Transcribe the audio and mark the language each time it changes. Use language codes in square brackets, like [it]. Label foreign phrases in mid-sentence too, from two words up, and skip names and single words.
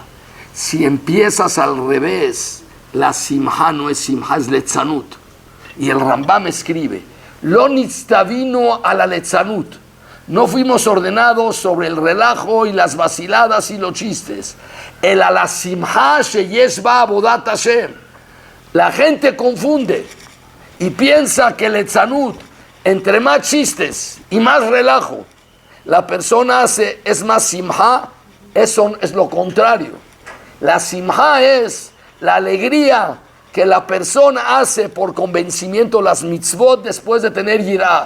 [es] Si empiezas al revés, la Simha no es Simha, es Letzanut. Y el Rambam escribe, [he] לא נצטווינו [es] a la Letzanut. No fuimos ordenados sobre el relajo y las vaciladas y los chistes. [he] אלא על השמחה שיש בעבודת ה. [es] La gente confunde y piensa que el etzanut, entre más chistes y más relajo, la persona hace, es más simha. Eso es lo contrario. La simha es la alegría que la persona hace por convencimiento las mitzvot después de tener yirah.